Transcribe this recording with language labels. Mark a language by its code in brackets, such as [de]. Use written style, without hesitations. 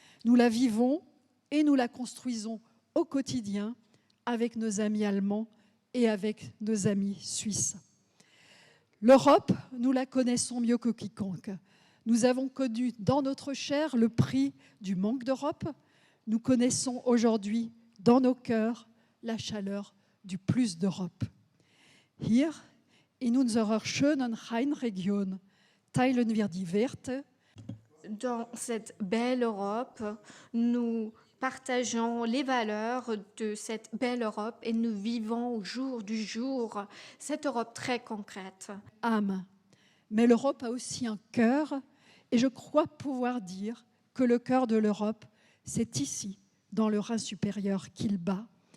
[fr] Nous la vivons et nous la construisons au quotidien avec nos amis allemands et avec nos amis suisses. L'Europe, nous la connaissons mieux que quiconque. Nous avons connu dans notre chair le prix du manque d'Europe. Nous connaissons aujourd'hui dans nos cœurs la chaleur du plus d'Europe. [de] Hier, in unserer schönen Rheinregion, teilen wir die Werte. [fr] Dans cette belle Europe, nous partageons les valeurs de cette belle Europe et nous vivons au jour du jour cette Europe très concrète. Âme. Mais l'Europe a aussi un cœur, et je crois pouvoir dire que le cœur de l'Europe, c'est ici, dans le Rhin supérieur, qu'il bat.